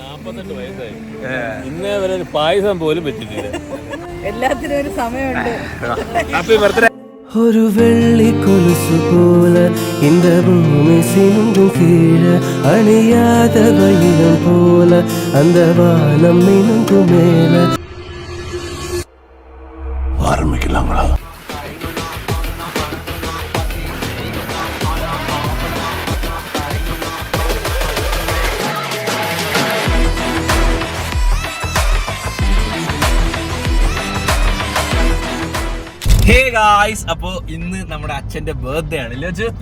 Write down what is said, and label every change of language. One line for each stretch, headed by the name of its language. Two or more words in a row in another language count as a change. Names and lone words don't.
Malayalam: ഇന്നേ വരെ ഒരു പായസം പോലും പറ്റിട്ടില്ല. എല്ലാത്തിനും ഒരു സമയമുണ്ട്.
English: Happy birthday.
Tamil: ஒரு வெள்ளி கொலுசு போல இந்த பூமி சிந்தும் கீழே அணியாத வைரம் போல அந்த வானம் மினுங்கும் மேல. ஆரம்பிக்கலாங்களா?
English: Hey guys,
Malayalam: അപ്പൊ ഇന്ന് നമ്മുടെ അച്ഛന്റെ ബർത്ത്ഡേ ആണ് അല്ലേ അച്ഛൻ?